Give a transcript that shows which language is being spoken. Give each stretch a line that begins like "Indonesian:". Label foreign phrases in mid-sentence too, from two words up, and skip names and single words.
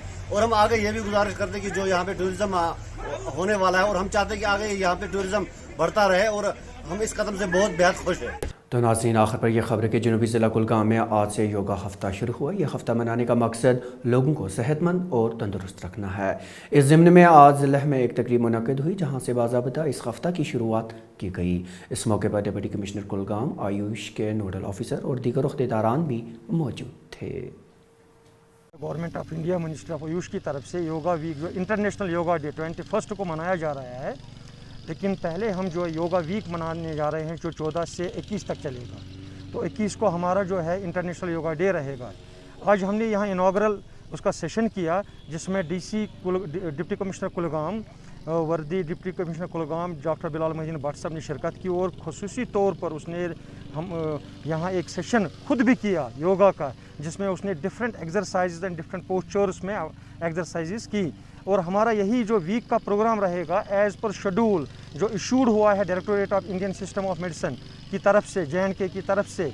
Urdu: اور ہم آگے یہ بھی گزارش کرتے ہیں کہ جو یہاں پہ ٹورزم ہونے والا ہے اور ہم چاہتے ہیں کہ آگے یہاں پہ ٹورزم بڑھتا رہے اور ہم اس قدم سے بہت بےحد خوش ہیں. تو ناظرین آخر پر یہ خبر ہے کہ جنوبی ضلع کلگام میں آج سے یوگا ہفتہ شروع ہوا. یہ ہفتہ منانے کا مقصد لوگوں کو صحت مند اور تندرست رکھنا ہے. اس ضمن میں آج ضلع میں ایک تقریب منعقد ہوئی جہاں سے باضابطہ اس ہفتہ کی شروعات کی گئی. اس موقع پر ڈپٹی کمشنر کلگام آیوش کے نوڈل آفیسر اور دیگر عہدیداران بھی موجود تھے. گورنمنٹ آف انڈیا منسٹری آف آیوش کی طرف سے
English: yoga week
Urdu: جو انٹرنیشنل یوگا ڈے 21 کو منایا جا رہا ہے لیکن پہلے ہم جو
English: yoga week
Urdu: منانے جا رہے ہیں جو 14 سے 21 تک چلے گا. تو 21 کو ہمارا جو ہے انٹرنیشنل یوگا ڈے رہے گا. آج ہم نے یہاں انوگرل اس کا سیشن کیا جس میں ڈپٹی کمشنر کلگام وردی ڈپٹی کمشنر کلگام ڈاکٹر بلال محی الدین بٹ صاحب نے شرکت کی اور خصوصی طور پر اس نے ہم یہاں ایک سیشن خود بھی کیا یوگا کا جس میں اس نے
English: different exercises and different postures
Urdu: میں ایکسرسائزز کی. اور ہمارا یہی جو ویک کا پروگرام رہے گا
English: as per schedule
Urdu: جو ایشوڈ ہوا ہے ڈائریکٹوریٹ آف انڈین سسٹم آف میڈیسن کی طرف سے JNK کی طرف سے.